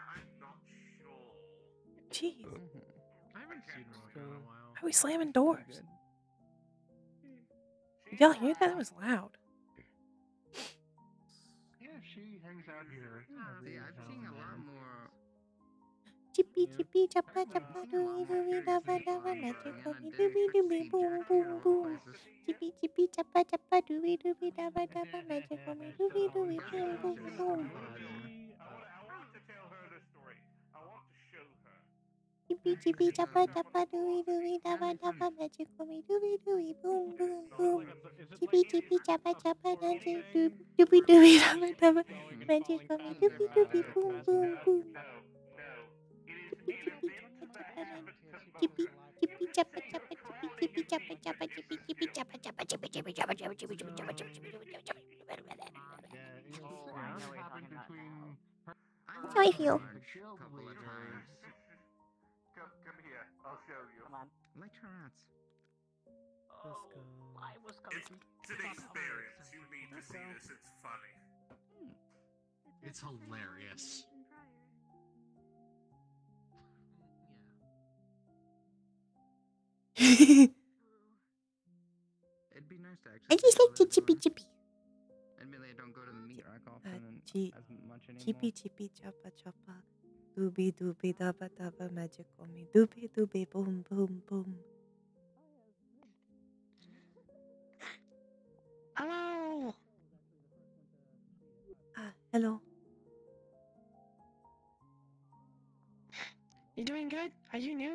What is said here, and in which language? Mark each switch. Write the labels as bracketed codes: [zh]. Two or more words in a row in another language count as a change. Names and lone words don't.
[en] I'm not sure. Jeez. I haven't seen Mocha in a while. Why are we slamming doors? Did y'all hear that? That was loud. Yeah, she hangs out here. See, I've seen a lot more. Chippy chippy chappa chappa dooey dooey dabba dabba magic dooey dooey dooey boom boom boom. Chippy chippy chappa chappa dooey dooey dabba dabba magic dooey dooey dooey boom boom boom. I want to tell her the story. I want to show her. Chippy chippy chappa chappa dooey dooey dabba dabba magic dooey dooey boom boom boom. Chippy chippy chappa chappa magic dooey dooey dabba dabba magic dooey dooey boom boom boom. Chippy chippy chappa chappa chippy chappa chappa chippy chippy chappa chappa chippy chippy chappa chappa chippy chippy chappa chappa chippy How I feel. Come here. I'll show you. Come on. Lecture rats. Let's go. I was It's an experience. You need to see this. It's funny. It's hilarious. It'd be nice to actually. I just like to chippy chippy. Admittedly, I don't go to the meat rack often and as much anymore. Chippy chippy choppa choppa. Doobie doobie dabba dabba magic on me. Doobie doobie boom boom boom. Hello. Hello. You doing good? Are you new?